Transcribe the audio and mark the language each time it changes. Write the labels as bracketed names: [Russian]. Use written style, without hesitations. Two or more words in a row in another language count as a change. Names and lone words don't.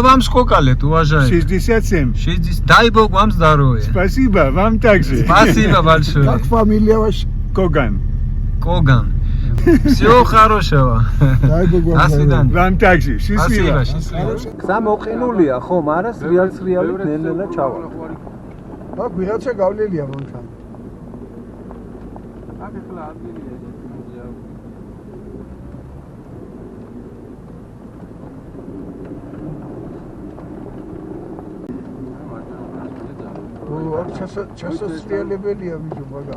[Russian] вам сколько лет, уважаемый? 67. 60. Дай Бог вам здоровья. Спасибо, вам также. Спасибо большое. Как фамилия ваша? Коган. Коган. Всего хорошего. Дай Бог вам До свидания. Вам также. Спасибо, Счастливо. счастливо. [Georgian] Самоყინულია ხო, მაგრამ რეალ-რეალით ნელ-ნელა ჩავა. აქ ვიღაცა გავლილია მანქანა. აქ ახლა ადგილია აქ ჩასასწრიალებელია ვიჟო მაგრამ.